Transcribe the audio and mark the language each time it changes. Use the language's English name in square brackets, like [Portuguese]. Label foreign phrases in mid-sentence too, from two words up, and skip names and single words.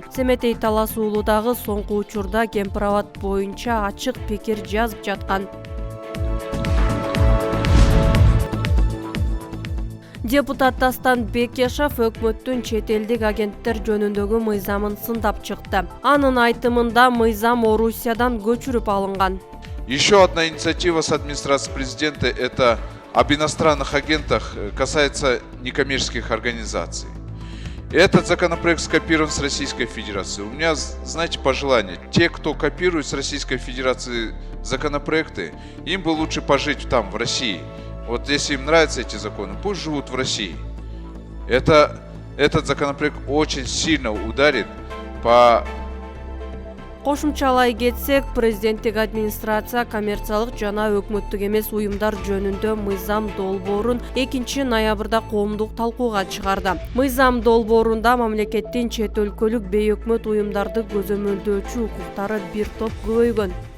[Kyrgyz] Семетей Талас уулудагы соңку учурда Кемпирабад боюнча ачык пикир жазып жаткан. Депутат Дастан Бекешев өкмөттүн чет элдик агенттер жөнүндөгү мыйзамын сындап чыкты. Анын айтымында мыйзам Орусиядан көчүрүп алынган. [Russian] Еще одна инициатива с администрации президента – это об иностранных агентах, касается некоммерческих организаций. Этот законопроект скопирован с Российской Федерации. У меня, знаете, пожелание. Те, кто копирует с Российской Федерации законопроекты, им бы лучше пожить там, в России. Вот если им нравятся эти законы, пусть живут в России. Этот законопроект очень сильно ударит по... [Kyrgyz] Кошумчалай кетсек, президенттик администрация коммерциялык жана өкмөттүк эмес уюмдар жөнүндө мыйзам долбоорун 2 ноябрда коомдук талкууга чыгарды. Мыйзам долбоорунда мамлекеттин чет өлкөлүк бейөкмөт уюмдарды көзөмөлдөөчү укуктары бир топ көбөйгөн.